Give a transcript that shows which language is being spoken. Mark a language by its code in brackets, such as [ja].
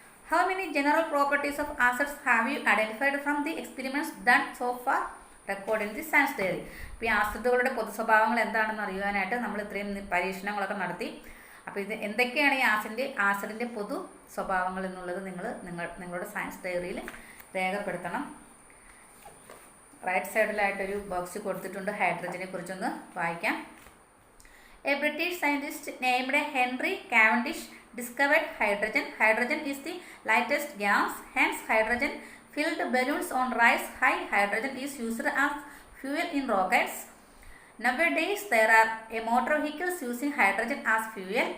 [en] How many general properties of acids have you identified from the experiments done so far? Recorded in the science diary. [ml] ഇപ്പോൾ ഈ ആസിഡുകളുടെ പൊതു സ്വഭാവങ്ങൾ എന്താണെന്ന് അറിയുവാനായിട്ട് നമ്മൾ ഇത്രയും പരീക്ഷണങ്ങളൊക്കെ നടത്തി. അപ്പോൾ ഇത് എന്തൊക്കെയാണ് ഈ ആസിഡിൻ്റെ പൊതു സ്വഭാവങ്ങൾ എന്നുള്ളത് നിങ്ങളുടെ സയൻസ് ഡയറിയിൽ രേഖപ്പെടുത്തണം. റൈറ്റ് സൈഡിലായിട്ടൊരു ബോക്സ് കൊടുത്തിട്ടുണ്ട്. ഹൈഡ്രജനെ കുറിച്ചൊന്ന് വായിക്കാം. [en] A British scientist named Henry Cavendish discovered hydrogen. Hydrogen is the lightest gas, hence hydrogen-filled balloons on rise high. Hydrogen is used as fuel in rockets. Nowadays, there are motor vehicles using hydrogen as fuel.